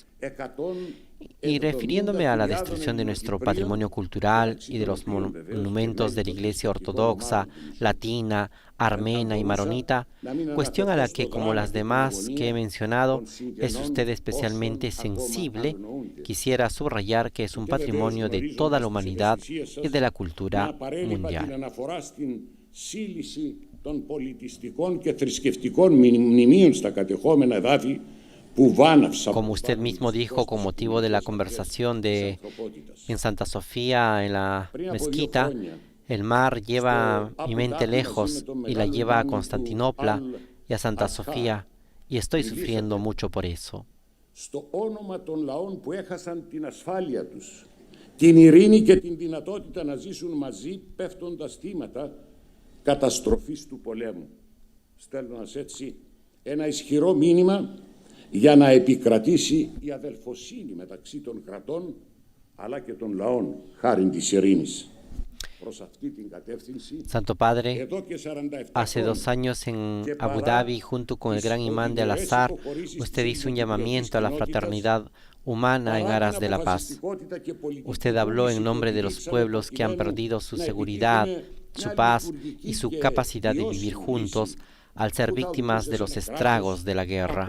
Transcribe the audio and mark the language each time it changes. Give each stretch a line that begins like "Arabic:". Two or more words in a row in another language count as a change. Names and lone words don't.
Spanish: Y refiriéndome a la destrucción de nuestro patrimonio cultural y de los monumentos de la Iglesia Ortodoxa, Latina, Armena y Maronita, cuestión a la que, como las demás que he mencionado, es usted especialmente sensible, quisiera subrayar que es un patrimonio de toda la humanidad y de la cultura mundial.
Greek: των πολιτιστικών και θρησκευτικών μνημείων στα κατεχόμενα εδάφη που βάναυσαν.
Spanish: Como usted mismo dijo, con motivo de la conversación en Santa Sofía, en la mezquita, el mar lleva mi mente lejos y la lleva a Constantinopla y a Santa Sofía, y estoy sufriendo mucho por eso.
Greek: Στο όνομα των λαών που έχασαν την ασφάλεια τους, την ειρήνη και την δυνατότητα να ζήσουν μαζί, πέφτοντας θύματα καταστροφής του πολέμου. Στέλνοντας έτσι ένα ισχυρό μήνυμα για να επικρατήσει η αδελφοσύνη μεταξύ των κρατών αλλά και των λαών χάριν της ειρήνης.
Spanish: Santo Padre, hace 2 años en Abu Dhabi, junto con el gran imán de Al-Azhar, usted hizo un llamamiento a la fraternidad humana en aras de la paz. Usted habló en nombre de los pueblos que han perdido su seguridad, su paz y su capacidad de vivir juntos al ser víctimas de los estragos de la guerra.